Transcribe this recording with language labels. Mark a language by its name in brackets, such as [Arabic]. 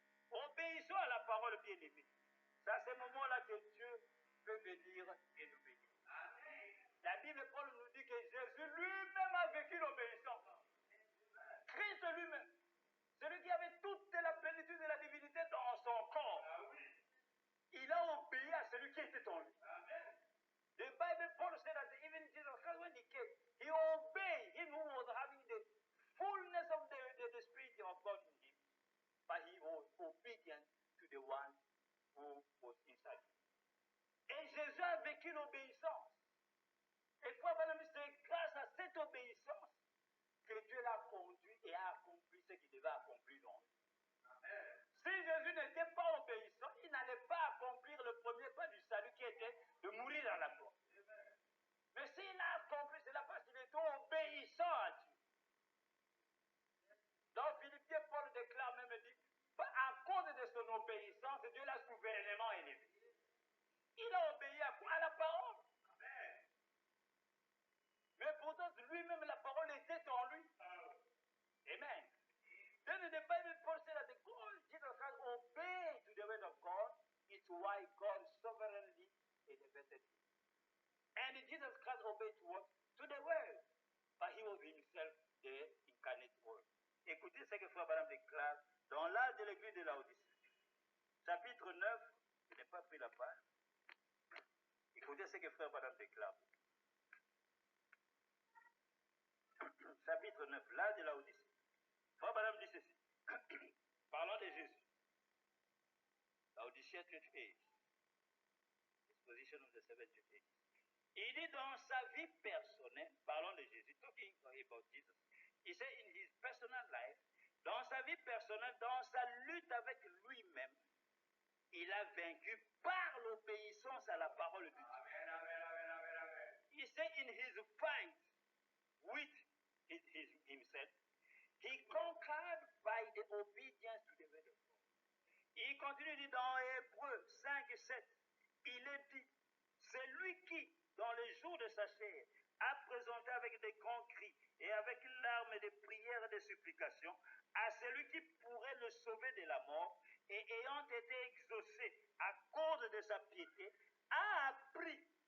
[French] Obéissons à la parole bien-aimée. C'est à ce moment-là que Dieu peut bénir et nous bénir. La Bible, Paul nous dit que Jésus lui-même a vécu l'obéissance. Christ lui-même, celui qui avait toute la plénitude de la divinité dans son corps, il a obéi à celui qui était en lui. [English] The Bible, Paul said that even Jesus Christ, when he came, he obeyed him who was having the fullness of the Spirit of God in him, but he was obedient to the one who was inside him. [French] Et Jésus a vécu l'obéissance. Et frère, c'est grâce à cette obéissance que Dieu l'a conduit et a accompli ce qu'il devait accomplir dans lui. Si Jésus n'était pas obéissant, il n'allait pas accomplir le premier pas du salut qui était de mourir à la croix. Mais s'il a accompli cela parce qu'il était obéissant à Dieu. Dans Philippiens, Paul déclare même, dit, à cause de son obéissance, Dieu l'a souverainement élevé. Il a obéi à quoi? À la parole. Amen. Mais pourtant, lui-même, la parole était en lui. Amen. [English] Then in the Bible, Paul said that the God, Jesus Christ, obeyed to the word of God. It's why God sovereignly elevated him. And Jesus Christ obeyed to what? To the word. But he was himself the incarnate word. [French] Écoutez ce que Frère Branham déclare dans l'âge de l'église de Laodicée. Chapitre 9, je n'ai pas pris la page. Écoutez ce que Frère Branham déclare. Chapitre 9, l'âge de Laodicée. Frère Branham dit ceci. Parlons de Jésus. Laodicea Church Age. Exposition of the Seven Church Ages. Il dit dans sa vie personnelle, parlons de Jésus, [English] talking about Jesus. [French] Il dit [English] in his personal life, [French] dans sa vie personnelle, dans sa lutte avec lui-même, il a vaincu par l'obéissance à la parole de Dieu. Amen, amen, amen, amen, amen. [English] He said in his fight with himself, he conquered by the obedience to the word of God. [French] Il continue dit dans Hébreux 5 et 7, il est dit, c'est lui qui, dans les jours de sa chair, a présenté avec des grands cris et avec larmes et des prières et des supplications à celui qui pourrait le sauver de la mort et ayant été exaucé à cause de sa piété, a appris,